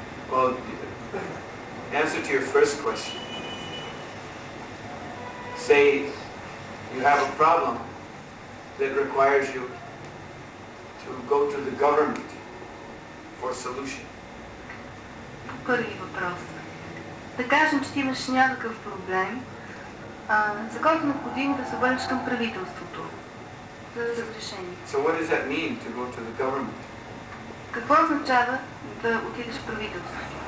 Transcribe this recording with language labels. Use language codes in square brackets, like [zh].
[en] Well, answer to your first question. Say you have a problem that requires you to go to the government for a solution. [bg] Първи въпрос. Да кажем, че ти имаш някакъв проблем, за който е необходимо да се обърнеш към правителството за разрешение. [en] So what does that mean to go to the government? [bg] Какво означава да отидеш в правителството?